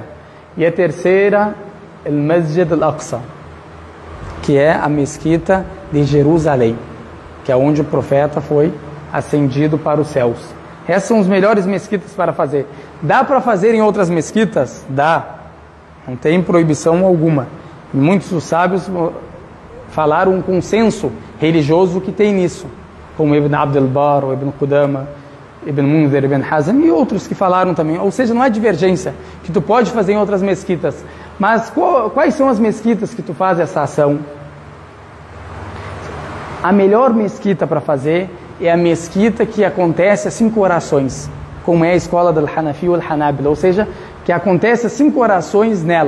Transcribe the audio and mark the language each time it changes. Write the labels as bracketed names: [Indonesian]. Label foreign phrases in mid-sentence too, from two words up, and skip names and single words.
[Portuguese] E a terceira, Al-Masjid Al-Aqsa, que é a mesquita de Jerusalém, que é onde o profeta foi ascendido para os céus. Essas são as melhores mesquitas para fazer. Dá para fazer em outras mesquitas? Dá. Não tem proibição alguma. E muitos dos sábios falaram um consenso religioso que tem nisso, como Ibn Abd al-Barr, ou Ibn Qudama, Ibn Munzir, Ibn Hazm e outros que falaram também. Ou seja, não há divergência, que tu pode fazer em outras mesquitas. Mas quais são as mesquitas que tu faz essa ação? A melhor mesquita para fazer é a mesquita que acontece as 5 orações, como é a escola do Hanafi ou Hanabila, ou seja, que acontece as 5 orações nela.